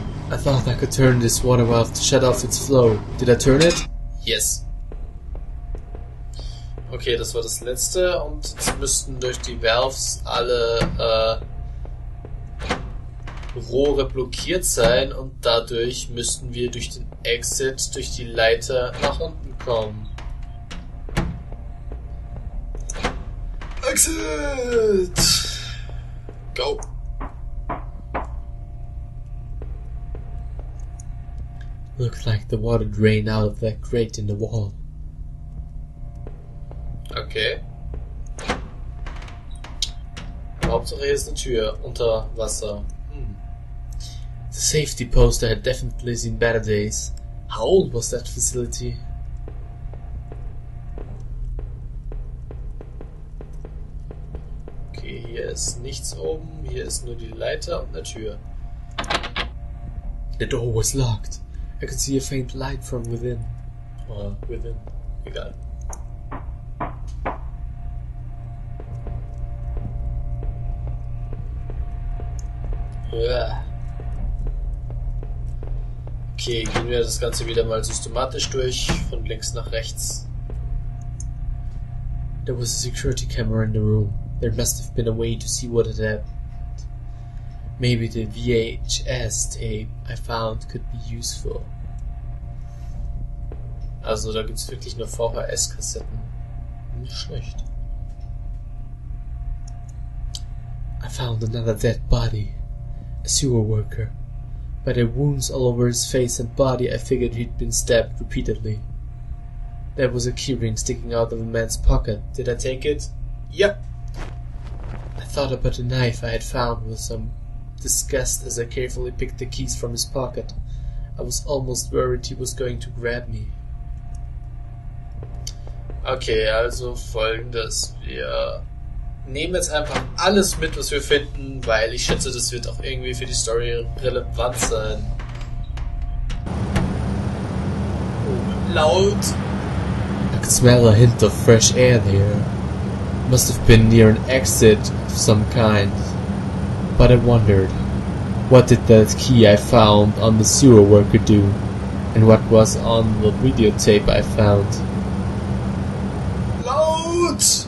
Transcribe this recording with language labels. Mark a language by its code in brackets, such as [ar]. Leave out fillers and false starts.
[en] I thought I could turn this water valve to shut off its flow. Did I turn it? Yes. [de] Okay, das war das letzte und jetzt müssten durch die Valves alle Rohre blockiert sein und dadurch müssten wir durch den Exit, durch die Leiter nach unten kommen. [en] Exit! Go! Looked like the water drained out of that grate in the wall. Okay. [de] Hauptsache hier ist eine Tür unter Wasser. [en] The safety poster had definitely seen better days. How old was that facility? [de] Okay, hier ist nichts oben, hier ist nur die Leiter und eine Tür. [en] The door was locked. I could see a faint light from within. Or within. [de] Egal. Okay, gehen wir das Ganze wieder mal systematisch durch, von links nach rechts. [en] There was a security camera in the room. There must have been a way to see what had happened. Maybe the VHS tape I found could be useful. [de] Also da gibt's wirklich nur VHS-Kassetten. Nicht schlecht. [en] I found another dead body. A sewer worker. By the wounds all over his face and body, I figured he'd been stabbed repeatedly. There was a keyring sticking out of a man's pocket. Did I take it? Yep. I thought about the knife I had found with some disgust as I carefully picked the keys from his pocket. I was almost worried he was going to grab me. [de] Okay, also folgendes. Wir nehmen jetzt einfach alles mit, was wir finden, weil ich schätze, das wird auch irgendwie für die Story relevant sein. Oh, laut. [en] I could smell a hint of fresh air there. Must have been near an exit of some kind. But I wondered, what did that key I found on the sewer worker do? And what was on the videotape I found? Loud!